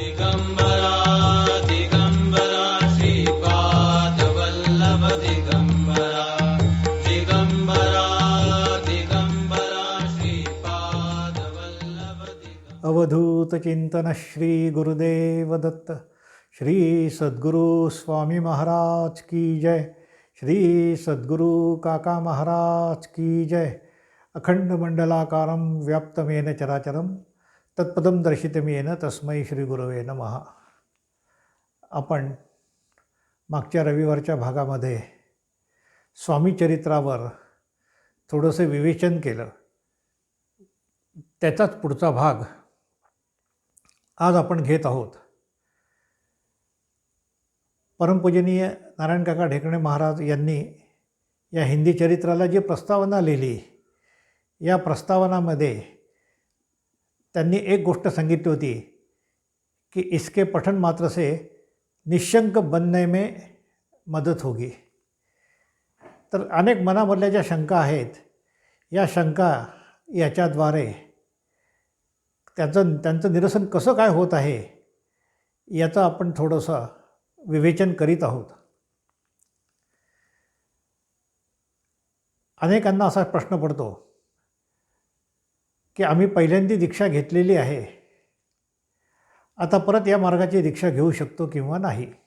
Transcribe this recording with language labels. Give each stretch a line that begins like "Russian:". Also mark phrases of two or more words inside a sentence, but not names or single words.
Sanskrit: दिगंबरा दिगंबरा श्रीपादवल्लभ दिगंबरा दिगंबरा दिगंबरा श्रीपादवल्लभ दिगंबरा। अवधूत चिंतन श्री गुरुदेव दत्त।
Hindi: श्री सद्गुरु स्वामी महाराज की जय। श्री सद्गुरु काका महाराज की जय।
Sanskrit: अखंड मंडलाकारं व्याप्तमेन चराचरं तत्पदं दर्शितमेन तस्मै श्री गुरवे नमः।
Marathi: आपण मागच्या रविवारच्या भागामध्ये स्वामी चरित्रावर थोडंसं विवेचन केलं, त्याचाच पुढचा भाग आज आपण घेत आहोत। परमपूजनीय नारायण काका ढेकणे महाराज यांनी या हिंदी चरित्राला जी प्रस्तावना लिहिली, या प्रस्तावनामध्ये त्यांनी एक गोष्ट सांगितली होती कि
Hindi: इसके पठन मात्र से निशंक बनने में मदत होगी।
Marathi: तर अनेक मनामधल्या ज्या शंका आहेत, या शंका याच्याद्वारे त्यांचं निरसन कसं काय होत आहे याचं आपण थोडंसं विवेचन करीत आहोत। अनेकांना असा प्रश्न पडतो की आम्ही पहिल्यांदी दीक्षा घेतलेली आहे, आता परत या मार्गाची दीक्षा घेऊ शकतो किंवा नाही।